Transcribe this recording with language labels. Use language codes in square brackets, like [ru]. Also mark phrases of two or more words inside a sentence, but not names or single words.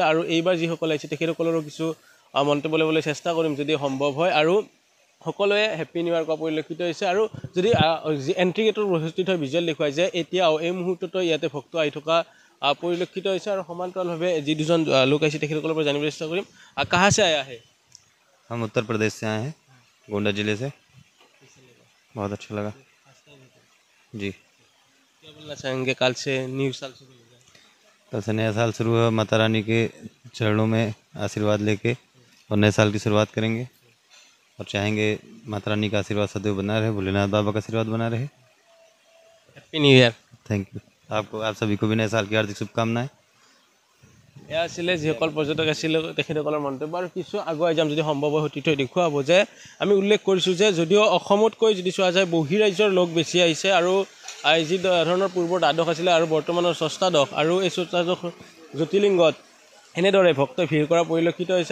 [as] আৰু এইবাৰ যিসকল আহিছে তেখেতসকলৰো কিছু মন্তব্য ল'বলৈ চেষ্টা কৰিম যদি সম্ভৱ হয়। আৰু সকলোৱে [en] happy new year [as] কোৱা পৰিলক্ষিত হৈছে। আৰু যদি [en] entry gate [as] প্ৰস্তুত হৈ ভিজুৱেল দেখুৱাই যে এতিয়াও এই মুহূৰ্ততো ইয়াতে ভক্ত আহি থকা পৰিলক্ষিত হৈছে। আৰু সমান্তৰালভাৱে যি দুজন লোক আহিছে তেখেতসকলৰ পৰা জানিবলৈ চেষ্টা কৰিম। [hi] কাহা से आया है? हम उत्तर प्रदेश से आए हैं, गोंडा जिले से। बहुत अच्छा लगा जी। क्या बोलना चाहेंगे, काल से न्यू साल शुरू हो गया? कल से नया साल शुरू हुआ, माता रानी के चरणों में आशीर्वाद लेके और नए साल की शुरुआत करेंगे और चाहेंगे माता रानी का आशीर्वाद सदैव बना रहे, भोलेनाथ बाबा का आशीर्वाद बना रहे। [en] happy new year. thank you. [hi] आपको, आप सभी को भी नए साल की हार्दिक शुभकामनाएं। [as] এয়া আছিলে যিসকল পৰ্যটক আছিলে তেখেতসকলৰ মন্তব্য। আৰু কিছু আগুৱাই যাম যদি সম্ভৱ হয় সতীৰ্থই দেখুৱাব যে আমি উল্লেখ কৰিছোঁ যে যদিও অসমতকৈ যদি চোৱা যায় বহিৰাজ্যৰ লোক বেছি আহিছে। আৰু যি ধৰণৰ পূৰ্বৰ দ্বাদশ আছিলে আৰু বৰ্তমানৰ ষষ্ঠাদশ, আৰু এই ষষ্ঠাদশ জ্যোতিৰ্লিংগত এনেদৰে ভক্তই ভিৰ কৰা পৰিলক্ষিত হৈছে।